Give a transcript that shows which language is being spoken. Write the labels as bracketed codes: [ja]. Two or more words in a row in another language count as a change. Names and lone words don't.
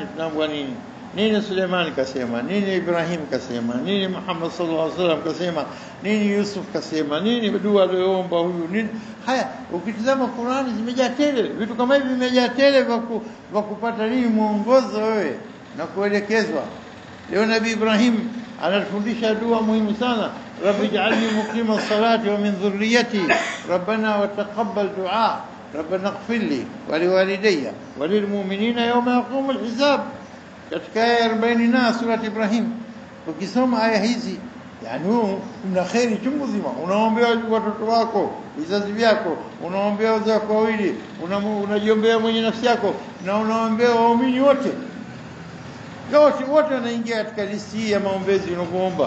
[sw] Tunaambiwa nini Suleiman kasema, nini Ibrahim kasema, nini Muhammad [ar] صلى الله عليه وسلم [sw] kasema, nini Yusuf kasema, nini dua aliyoomba huyu, nini haya. Ukitizama Qur'ani zimejaa tele vitu kama hivi, vimejaa tele vya kupata nini muongozo wewe na kuelekezwa. Leo Nabii Ibrahim anatufundisha dua muhimu sana, [ar] رب اجعلني مقيم الصلاة ومن ذريتي ربنا وتقبل دعاء ربنا اغفر لي ولوالدي وللمؤمنين يوم يقوم الحساب. [sw] Katika aya 40 na surati Ibrahim, ukisoma aya hizi, yani kuna khairi chungu zima. Unaombea watoto wako, vizazi vyako, unaombea wazee wako wawili, unajiombea mwenye nafsi yako, na unaombea waumini wote. Wote wanaingia katika listi hii ya maombezi unapoomba.